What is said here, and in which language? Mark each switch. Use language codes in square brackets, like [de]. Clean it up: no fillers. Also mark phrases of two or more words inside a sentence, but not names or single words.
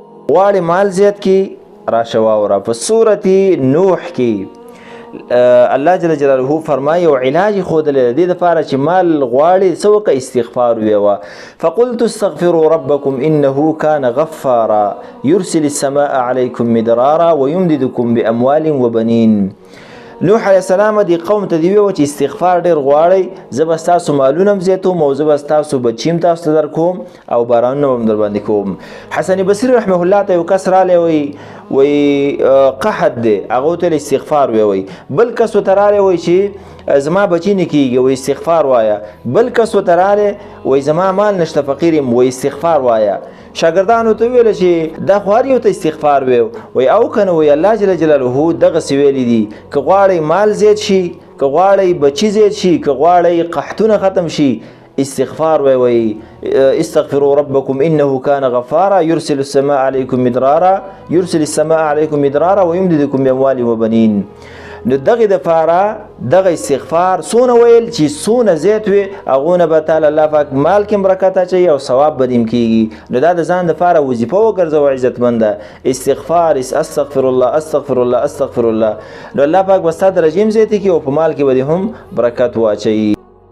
[ps] غواړي مال زیات کی راشه واوره. په سورة نوح کې [ar] الله جل جلاله [ps] فرمایي او علاج ښودلی د دې دپاره چې مال غواړي څه وکړه استغفار وویوه. [ar] فقلت استغفروا ربکم انه کان غفارا یرسل السماء علیکم مدرارا ویمددکم باموال وبنین. [ps] نوح [ar] علیه السلام [ps] دې قوم ته دې ویوه چې استغفار ډېر غواړئ، زه به ستاسو مالونه هم زیاتوم او زه به ستاسو بچي هم تاسو ته درکوم او بارانونه به هم در باندې کوم. حسن بصري [ar] رحمه الله [ps] ته یو کس رالی وی قحط دی، هغه ته استغفار وی. بل کس ورته رالی وی چې زما بچي نه کېږي، وی استغفار وایه. بل کس ورته رالی وی زما مال نشته فقیر یم، وی استغفار وایه. شاګردانو ته ویله چې دا خو هر یو ته استغفار وی او کنه وی [ar] الله جل جلاله [ps] دغسې ویلی دي که غواړئ مال زیات شي، که غواړئ بچي زیات شي، که غواړئ قحطونه ختم شي، استغفار وی. [ar] استغفروا ربكم انه كان غفارا يرسل السماء عليكم مدرارا ويمددكم باموال وبنين. [ps] نو دغه دپاره دغه استغفار څونه ویل چې څونه زیات وي هغونه به تعالی الله پاک مال کې برکت اچوي او ثواب به دیم کېږي. نو دا د ځان دپاره وظیفه وګرځوه عزتمنده استغفار. [ar] استغفر الله استغفر الله استغفر الله. [ps] نو الله پاک به ستا درجې هم زیاتې کړي او په مال کې به دې هم برکت واچوي.